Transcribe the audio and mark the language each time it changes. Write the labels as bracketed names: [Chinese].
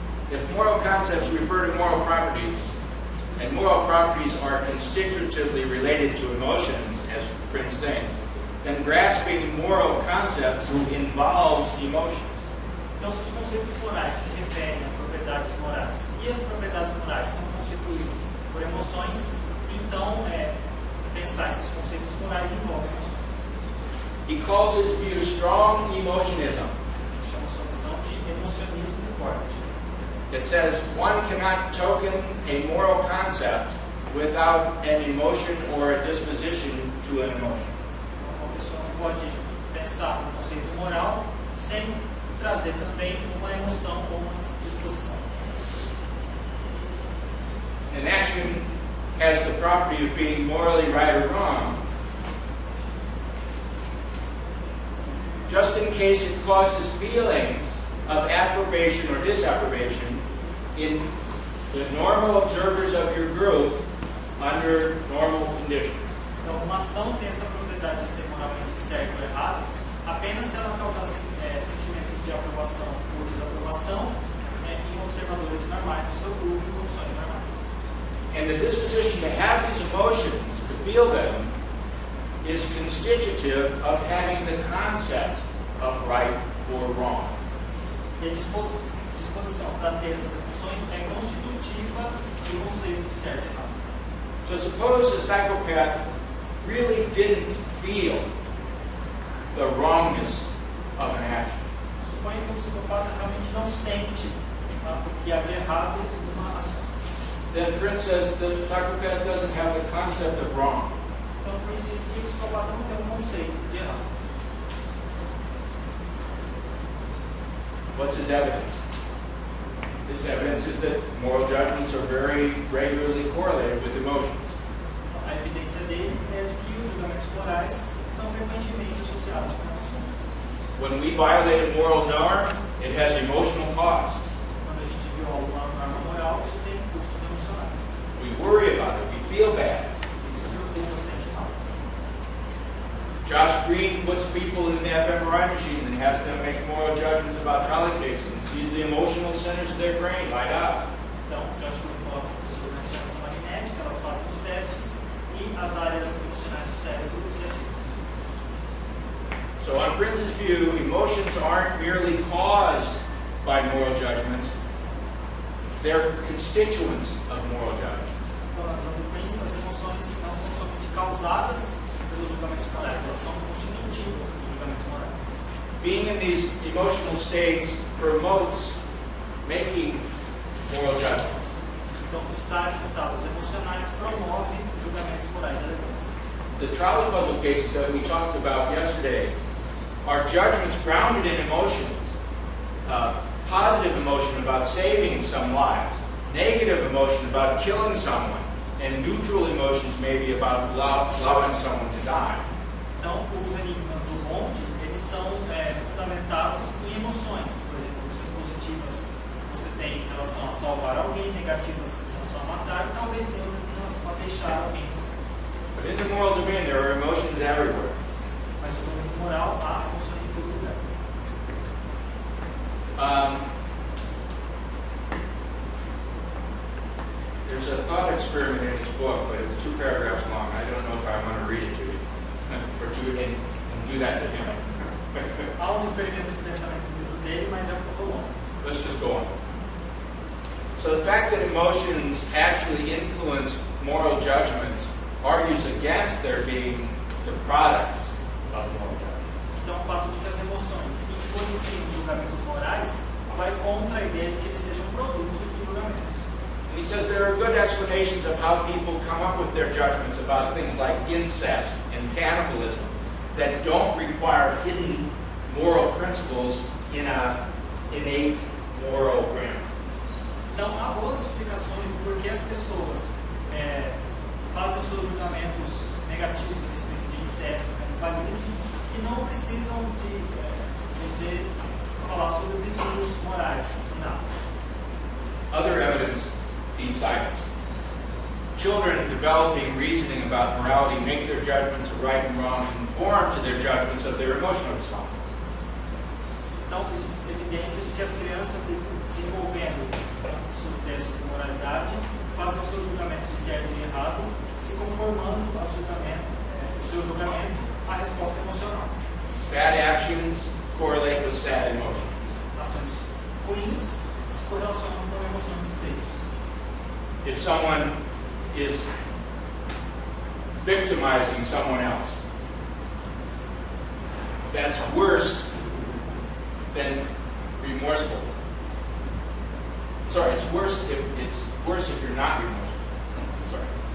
[English] If moral concepts refer to moral properties, and moral properties are constitutively related to emotions, as Prince thinks, then grasping moral concepts involves emotions. [Portuguese] Então, se os conceitos morais se referem a propriedades morais e as propriedades morais são constituídas por emoções, então pensar esses conceitos morais envolve emoções. [English] He calls his view strong emotionism. [Portuguese] Chama sua visão de emocionismo forte. [English] It says one cannot token a moral concept without an emotion or a disposition to an emotion. [Portuguese] Uma pessoa não pode pensar no conceito moral sem trazer também uma emoção ou uma disposição. [English] An action has the property of being morally right or wrong, just in case it causes feelings of approbation or disapprobation in the normal observers of your group under normal conditions. [Portuguese] Então, uma ação tem essa propriedade de ser moralmente certo ou errado apenas se ela causar sentimentos de aprovação ou desaprovação em observadores normais do seu grupo em condições normais. [English] And the disposition to have these emotions, to feel them, is constitutive of having the concept of right or wrong. [Portuguese] E a disposição para ter essas emoções é constitutiva do conceito de certo e errado. [English] So suppose a psychopath really didn't feel the wrongness of an action. [Portuguese] Suponha que o psicopata realmente não sente o que há de errado numa ação. [English] Then Prince says the psychopath doesn't have the concept of wrong. [Portuguese] Então, Prince diz que o psicopata não tem um conceito de errado. [English] What's his evidence? His evidence is that moral judgments are very regularly correlated with emotions. [Portuguese] A evidência dele é de que os julgamentos morais são frequentemente associados com emoções. [English] When we violate a moral norm, it has emotional costs. [Portuguese] Quando a gente viola uma norma moral, isso tem custos emocionais. [English] We worry about it. We feel bad. [Portuguese] Você preocupa, sente mal. [English] Josh Green puts people in the fMRI machines and has them make moral judgments about trolley cases and sees the emotional centers of their brain light up. [Portuguese] Então, Josh Green coloca as pessoas na ressonância magnética, elas fazem os testes e as áreas emocionais do cérebro se ativam. [English] So on Prince's view, emotions aren't merely caused by moral judgments, they're constituents of moral judgments. [Portuguese] Então, na visão do Prince, as emoções não são somente causadas pelos julgamentos morais, elas são constitutivas dos julgamentos morais. [English] Being in these emotional states promotes making moral judgments. [Portuguese] Então, estar em estados emocionais promove julgamentos morais relevantes. [English] The trolley puzzle cases that we talked about yesterday are judgments grounded in emotions. Positive emotion about saving some lives, negative emotion about killing someone, and neutral emotions maybe about allowing someone to die. [Portuguese] Então, os enigmas do bonde, eles são fundamentados em emoções. Por exemplo, emoções positivas você tem em relação a salvar alguém, negativas em relação a matar, e talvez neutras em relação a deixar alguém. [English] But in the moral domain, there are emotions everywhere. [Portuguese] Mas no domínio moral, há emoções em todo lugar. [English] There's a thought experiment in his book, but it's 2 paragraphs long. I don't know if I want to read it to you, and do that to him. [Portuguese] Há experimento de pensamento no livro dele, mas é pouco longo. [English] Let's just go on. So the fact that emotions actually influence moral judgments argues against their being the products of moral judgments. [Portuguese] Então, o fato de que as emoções influenciam os julgamentos morais vai contra a ideia de que eles sejam produtos dos julgamentos. [English] He says there are good explanations of how people come up with their judgments about things like incest and cannibalism that don't require hidden moral principles in an innate moral grammar. [Portuguese] Então, há boas explicações do porquê as pessoas fazem os seus julgamentos negativos a respeito de incesto e canibalismo, que não precisam de você falar sobre princípios morais inatos. [English] Other evidence he cites. Children developing reasoning about morality make their judgments of right and wrong conform to their judgments of their emotional responses. [Portuguese] Então, existem evidências de que as crianças desenvolvendo suas ideias sobre moralidade fazem os seus julgamentos de certo e errado, se conformando ao julgamento, o seu julgamento à resposta emocional. [English] Bad actions correlate with sad emotions. [Portuguese] Ações ruins se correlacionam com emoções tristes. [English] If someone is victimizing someone else, that's worse than remorseful. Sorry, it's worse if you're not remorseful. Sorry.